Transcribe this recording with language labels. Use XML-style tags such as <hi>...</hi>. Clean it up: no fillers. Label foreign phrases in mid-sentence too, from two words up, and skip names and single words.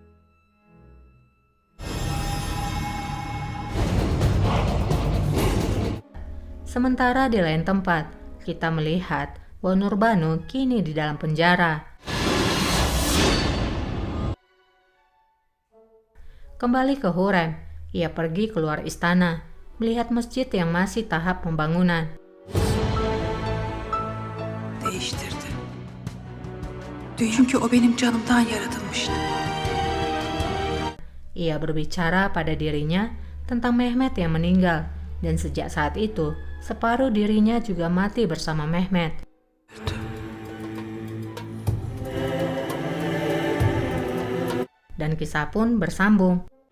<id>Sementara di lain tempat, kita melihat bahwa Nurbanu kini di dalam penjara. Kembali ke Hurrem, ia pergi keluar istana, melihat masjid yang masih tahap pembangunan.</id> <tr>Değiştirdi. Çünkü o benim canımdan yaratılmıştı.</tr> <id>Ia berbicara pada dirinya tentang Mehmet yang meninggal, dan sejak saat itu, separuh dirinya juga mati bersama Mehmet. Dan kisah pun bersambung.</id>